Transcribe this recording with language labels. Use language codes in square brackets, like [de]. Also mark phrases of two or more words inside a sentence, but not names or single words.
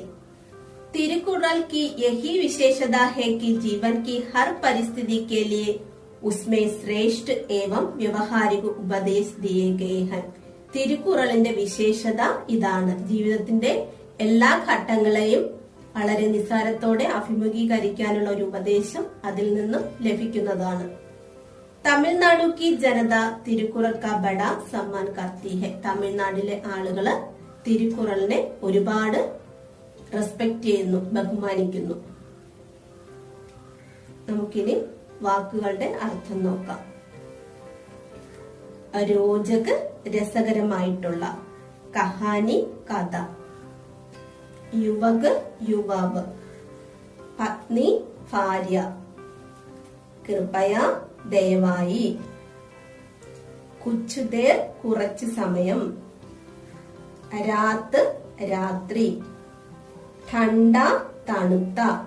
[hi] तिरुकुरल की यही विशेषता है कि जीवन की हर परिस्थिति के लिए उसमें श्रेष्ठ एवं व्यवहारिक उपदेश दिए गए हैं. [ml] തിരുക്കുറളിന്റെ വിശേഷത ഇതാണ്. ജീവിതത്തിന്റെ എല്ലാ ഘട്ടങ്ങളെയും വളരെ നിസ്സാരത്തോടെ അഭിമുഖീകരിക്കാനുള്ള ഒരു ഉപദേശം അതിൽ നിന്നും ലഭിക്കുന്നതാണ്. [hi] തമിഴ്നാടു की जनता തിരുക്കുറൽ का बड़ा सम्मान करती है. [ml] തമിഴ്നാട്ടിലെ ആളുകള് തിരുക്കുറളിനെ ഒരുപാട് റെസ്പെക്ട് ചെയ്യുന്നു, ബഹുമാനിക്കുന്നു. നമുക്കിനി വാക്കുകളുടെ അർത്ഥം നോക്കാം. രോചക് രസകരമായിട്ടുള്ള, കഹാനി കഥ, യുവക് യുവാവ്, പത്നി ഭാര്യ, കൃപയ ദയവായി, [hi] कुछ देर [ml] കുറച്ചു സമയം, രാത്ത് രാത്രി, ठंड തണുത്ത,